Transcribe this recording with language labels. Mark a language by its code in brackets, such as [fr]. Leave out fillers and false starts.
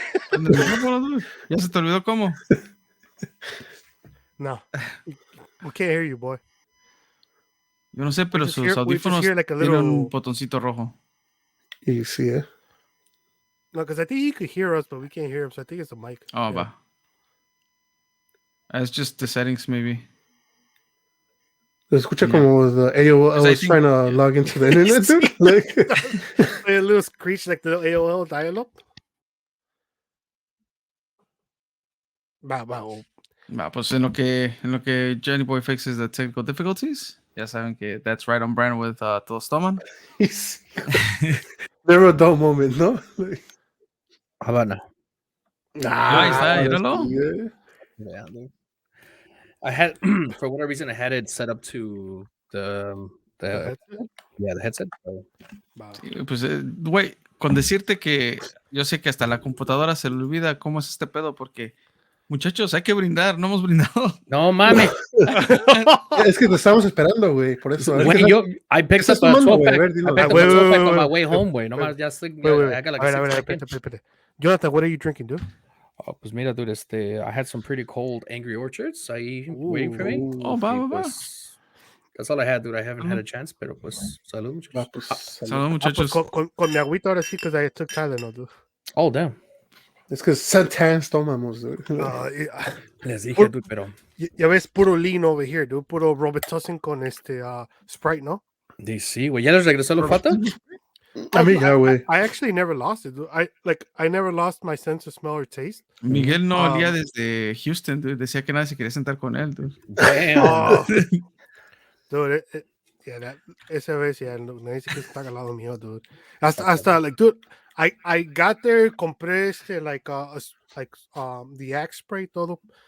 [es] Prende el micrófono, dude. ¿Ya se te olvidó cómo? [en] No. We can't hear you, boy. [es] Yo no sé, pero sus audífonos [en] like [es] tienen un botoncito rojo. Y sí, [en] No, because I think he could hear us, but we can't hear him, so I think it's the mic. [es] Oh, va. [en] It's just the settings, maybe. [es] Se escucha como [en] the AOL is trying to log into the internet, dude. Like a little screech like the AOL dial-up. [es] Va, pues en lo que [en] Johnny Boy fixes the technical difficulties, [es] ya saben que [en] that's right on brand with Todos Toman. Never a dull moment, ¿no? Like, Havana. [es] Ahí está, míralo. [en] Yeah, I had for whatever reason I had it set up to the headset. So. [es] Sí, pues güey, con decirte que yo sé que hasta la computadora se le olvida cómo es este pedo porque muchachos, hay que brindar, no hemos brindado. No mames. Es que te estamos esperando, güey, por eso. [en] Güey, I picked up a 12-pack on my way home, güey. [es] No más, ya estoy. [en] I got like a 6-pack. Jonathan, what are you drinking, dude? Oh, [es] pues mira, [en] dude, I had some pretty cold Angry Orchards ahí waiting for me. [es] Oh, va. [en] Pues, that's all I had, dude. I haven't had a chance, [es] pero pues, salud, muchachos. Salud, muchachos. Con mi agüita ahora sí, [en] because I took Tylenol, [es] dude. [en] Oh, damn. [es] Es que Santans tomamos, dude. Les dije, dude, pero... Ya ves, puro lean [en] over here, [es] dude. Puro Robitussin con Sprite, ¿no? Sí, güey. ¿Ya les regresó el olfato? A mí ya, güey. [en] I actually never lost it, dude. I never lost my sense of smell or taste. [es] Miguel no olía desde Houston, dude. Decía que nadie se quería sentar con él, dude. Damn. Dude, esa vez, nadie se quiere estar al lado mío, dude. Hasta, like, dude, [en] I got there, compré the Axe spray, todo.